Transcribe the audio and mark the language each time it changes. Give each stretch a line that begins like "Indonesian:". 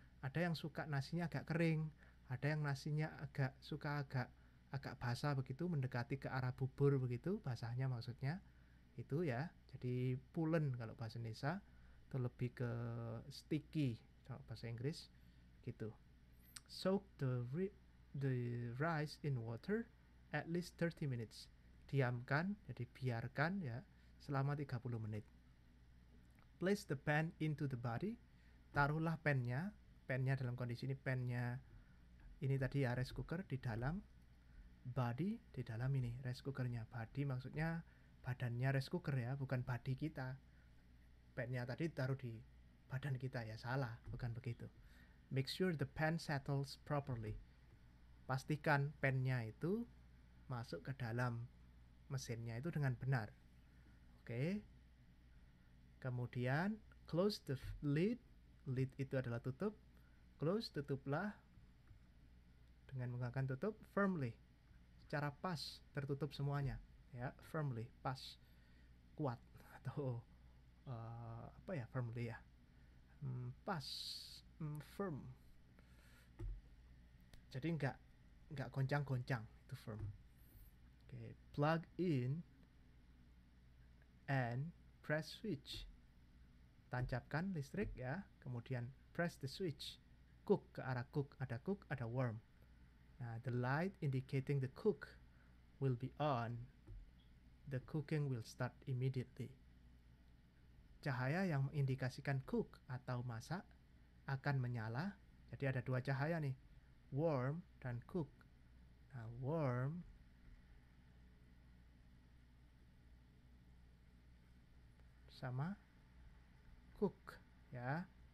Indonesian: Ada yang suka nasinya agak kering, ada yang nasinya agak basah begitu, mendekati ke arah bubur begitu, basahnya maksudnya itu ya. Jadi pulen kalau bahasa Indonesia, atau lebih ke sticky kalau bahasa Inggris gitu.
English: Soak the rice in water at least 30 minutes.
Indonesian: Diamkan, jadi biarkan ya selama 30 menit.
English: Place the pan into the body.
Indonesian: Taruhlah pennya dalam kondisi ini pennya ini tadi ya rice cooker di dalam body, di dalam ini rice cookernya. Body maksudnya badannya rice cooker ya, bukan body kita. Pennya tadi taruh di badan kita ya, salah, bukan begitu.
English: Make sure the pan settles properly.
Indonesian: Pastikan pennya itu masuk ke dalam mesinnya itu dengan benar. Oke. Kemudian
English: close the lid.
Indonesian: Lid itu adalah tutup. Close, tutuplah dengan menggunakan tutup firmly. Secara pas tertutup semuanya ya, firmly, pas, kuat atau apa ya firmly ya, pas, firm. Jadi nggak goncang-goncang, itu firm.
English: Oke, plug in and press switch.
Indonesian: Tancapkan listrik ya, kemudian
English: press the switch. Cook
Indonesian: ke arah
English: cook, ada warm. Nah, the light indicating the cook will be on. The cooking will start immediately.
Indonesian: Cahaya yang mengindikasikan cook atau masak akan menyala. Jadi ada dua cahaya nih, warm dan cook. Nah, warm sama cook ya.